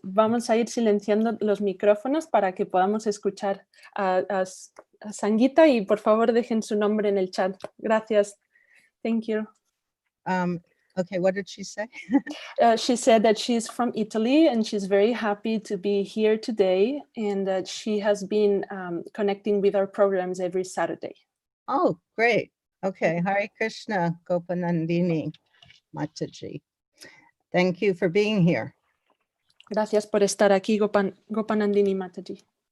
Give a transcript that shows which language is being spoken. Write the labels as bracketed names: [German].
[Spanish] Vamos a ir silenciando los micrófonos para que podamos escuchar a Sangita y por favor dejen su nombre en el chat. Gracias. [English] Thank you. Okay, what did she say? She said that she's from Italy and she's very happy to be here today and that she has been connecting with our programs every Saturday. Oh, great. Okay, Hare Krishna, Gopanandini Mataji. Thank you for being here. [Spanish] Gracias por estar aquí, Gopanandini Mataji.